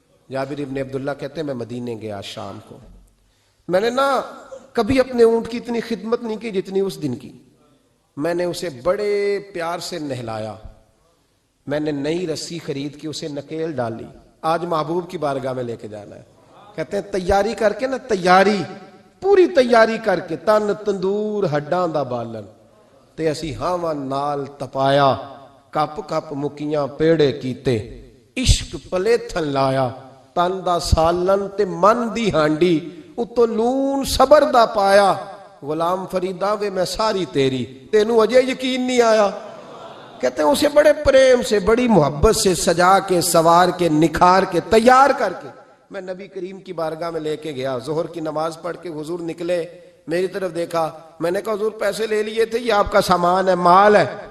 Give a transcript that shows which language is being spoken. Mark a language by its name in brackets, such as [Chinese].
[Urdu] جابر ابن عبداللہ کہتے ہیں میں مدینے گیا شام کو، میں نے نا کبھی اپنے اونٹ کی اتنی خدمت نہیں کی جتنی اس دن کی. میں نے اسے بڑے پیار سے نہلایا، میں نے نئی رسی خرید کے اسے نکیل ڈالی. آج محبوب کی بارگاہ میں لے کے جانا ہے. کہتے ہیں تیاری کر کے [Punjabi] نا، تیاری پوری تیاری کر کے، تن تندور ہڈاں دا بالن تے اسی ہاواں نال تپایا، کپ کپ مکیاں پیڑے کیتے، عشق پلیتھن لایا، تن دا سالن تے من دی ہانڈی، اتو لون صبر دا پایا. غلام فریدا وے میں ساری تیری، تینوں اجے یقین نہیں آیا. [Urdu] کہتے ہیں اسے بڑے پریم سے، بڑی محبت سے سجا کے، سوار کے، نکھار کے، تیار کر کے میں نبی کریم کی بارگاہ میں لے کے گیا. ظہر کی نماز پڑھ کے حضور نکلے، میری طرف دیکھا، میں نے کہا حضور پیسے لے لیے تھے، یہ آپ کا سامان ہے، مال ہے.